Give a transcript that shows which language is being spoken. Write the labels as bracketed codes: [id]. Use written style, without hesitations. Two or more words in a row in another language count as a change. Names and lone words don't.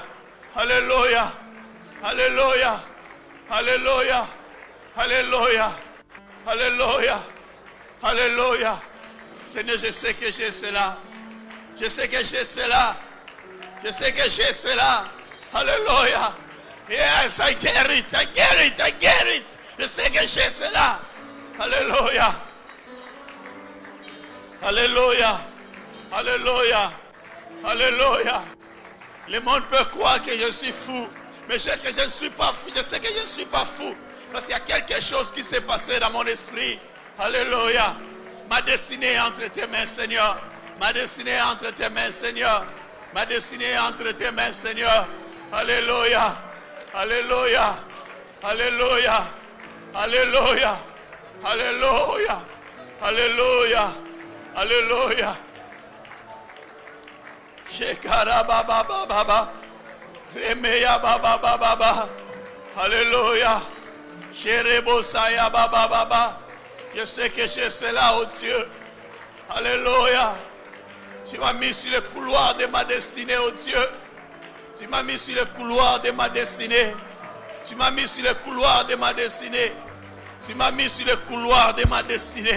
[fr] Alléluia. Alléluia. Alléluia. Alléluia. Alléluia. Alléluia. Seigneur, je sais que j'ai cela. Je sais que j'ai cela. Je sais que j'ai cela. Alléluia. [en] Yes, I get it. I get it. I get it. [fr] Je sais que j'ai cela. Alléluia. Alléluia. Alléluia. Alléluia. Le monde peut croire que je suis fou. Mais je sais que je ne suis pas fou. Je sais que je ne suis pas fou. Parce qu'il y a quelque chose qui s'est passé dans mon esprit. Alléluia. Ma destinée est entre tes mains, Seigneur. Ma destinée est entre tes mains, Seigneur. Ma destinée est entre tes mains, Seigneur. Alléluia. Alléluia. Alléluia. Alléluia. Alléluia. Alléluia. Alléluia. Shekara baba baba. Remeya baba baba. Alléluia. Sherebosaya baba baba. Je sais que je suis là, oh Dieu. Alléluia. Tu m'as mis sur le couloir de ma destinée, oh Dieu. Tu m'as mis sur le couloir de ma destinée. Tu m'as mis sur le couloir de ma destinée. Tu m'as mis sur le couloir de ma destinée.